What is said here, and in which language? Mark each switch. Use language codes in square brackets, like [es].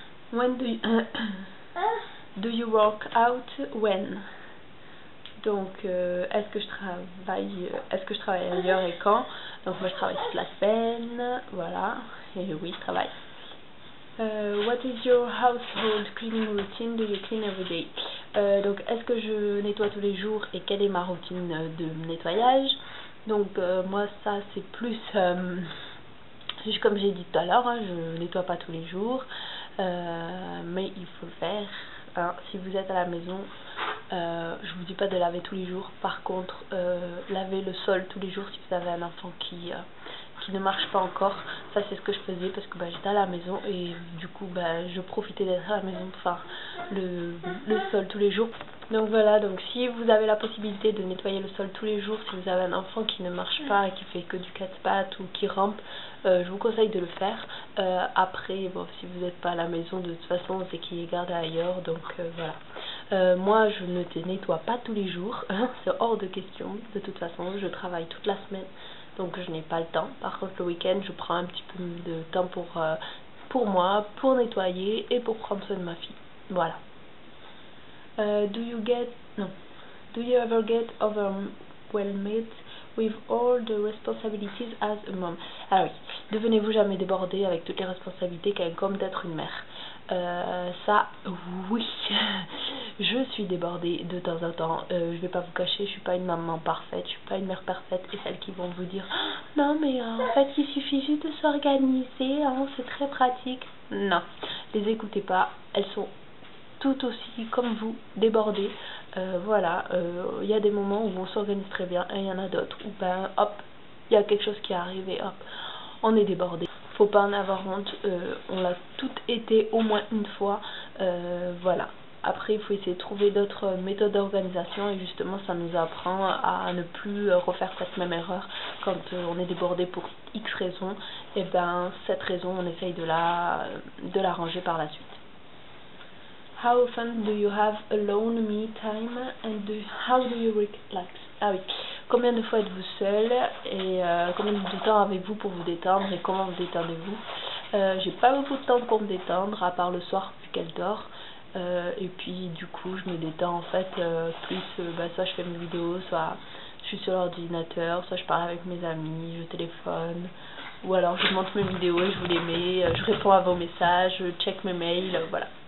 [en] When do you work out when? [fr] Donc est-ce que je travaille ailleurs et quand? Donc moi je travaille toute la semaine, voilà, et oui je travaille. [en] What is your household cleaning routine? Do you clean every day? [fr] Donc est-ce que je nettoie tous les jours et quelle est ma routine de nettoyage? Donc moi ça c'est plus comme j'ai dit tout à l'heure, hein, je nettoie pas tous les jours. mais il faut le faire. Hein. Si vous êtes à la maison, je vous dis pas de laver tous les jours. Par contre, laver le sol tous les jours si vous avez un enfant qui ne marche pas encore. Ça c'est ce que je faisais parce que j'étais à la maison et du coup je profitais d'être à la maison pour faire le sol tous les jours. Donc voilà, donc si vous avez la possibilité de nettoyer le sol tous les jours, si vous avez un enfant qui ne marche pas, qui fait que du quatre-pattes ou qui rampe, je vous conseille de le faire. Après, bon, si vous n'êtes pas à la maison, de toute façon, c'est qu'il est gardé ailleurs, donc voilà. Moi, je ne te nettoie pas tous les jours, c'est hors de question. De toute façon, je travaille toute la semaine, donc je n'ai pas le temps. Par contre, le week-end, je prends un petit peu de temps pour moi, pour nettoyer et pour prendre soin de ma fille. Voilà. [en] Do you ever get overwhelmed with all the responsibilities as a mom? [fr] Ah oui, devenez-vous jamais débordé avec toutes les responsabilités qu'incombe d'être une mère? Ça, oui, je suis débordée de temps en temps. Je vais pas vous cacher, je suis pas une maman parfaite, je suis pas une mère parfaite, et celles qui vont vous dire non mais en fait il suffit juste de s'organiser, hein, c'est très pratique. Non, les écoutez pas, elles sont tout aussi comme vous débordées. Voilà, il y a des moments où on s'organise très bien et il y en a d'autres où hop, il y a quelque chose qui arrive et hop, on est débordé. Faut pas en avoir honte, on l'a toutes été au moins une fois. Voilà, après il faut essayer de trouver d'autres méthodes d'organisation et justement ça nous apprend à ne plus refaire cette même erreur quand on est débordé pour X raison. Et cette raison on essaye de la ranger par la suite. [en] How often do you have alone me time and how do you relax? [fr] Ah oui, combien de fois êtes-vous seul et combien de temps avez-vous pour vous détendre et comment vous détendez-vous? J'ai pas beaucoup de temps pour me détendre à part le soir vu qu'elle dort. Et puis du coup je me détends en fait plus soit je fais mes vidéos, soit je suis sur l'ordinateur, soit je parle avec mes amis, je téléphone, ou alors je monte mes vidéos et je vous les mets, je réponds à vos messages, je check mes mails, voilà.